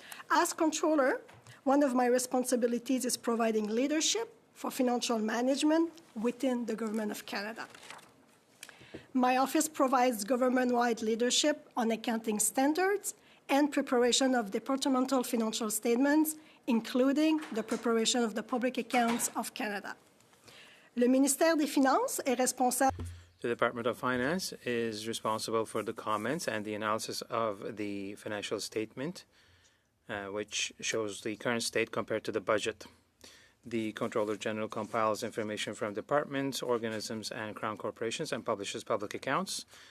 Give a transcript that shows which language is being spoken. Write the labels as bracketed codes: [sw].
[en] As Comptroller, one of my responsibilities is providing leadership for financial management within the Government of Canada. My office provides government-wide leadership on accounting standards and preparation of departmental financial statements, including the preparation of the public accounts of Canada. [fr] Le ministère des Finances est responsable. [en] The Department of Finance is responsible for the comments and the analysis of the financial statement, which shows the current state compared to the budget. The Comptroller General compiles information from departments, organisms, and Crown corporations and publishes public accounts.